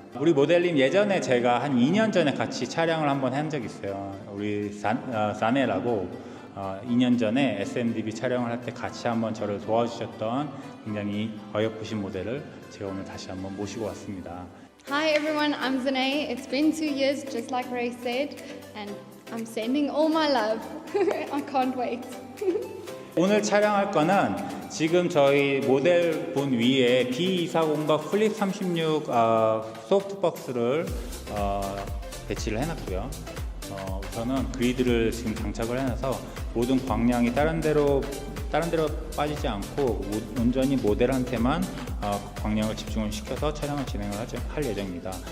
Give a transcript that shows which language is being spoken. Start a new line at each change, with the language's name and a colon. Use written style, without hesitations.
Korean: 우리 모델님 예전에 제가 한 2년 전에 같이 촬영을 한번 한 적이 있어요. 우리 사네라고 2년 전에 SMDB 촬영을 할 때 같이 한번 저를 도와주셨던 굉장히 어여쁘신 모델을 제가 오늘 다시 한번 모시고 왔습니다.
English: Hi everyone, I'm Zane. It's been 2 years, just like Ray said, and I'm sending all my love. I can't wait.
Korean: 오늘 촬영할 거는 지금 저희 모델분 위에 B240과 플립 36 소프트박스를 배치를 해놨고요. 우선은 그리드를 지금 장착을 해놔서 모든 광량이 다른 데로 빠지지 않고 온전히 모델한테만 광량을 집중을 시켜서 촬영을 진행을 할 예정입니다.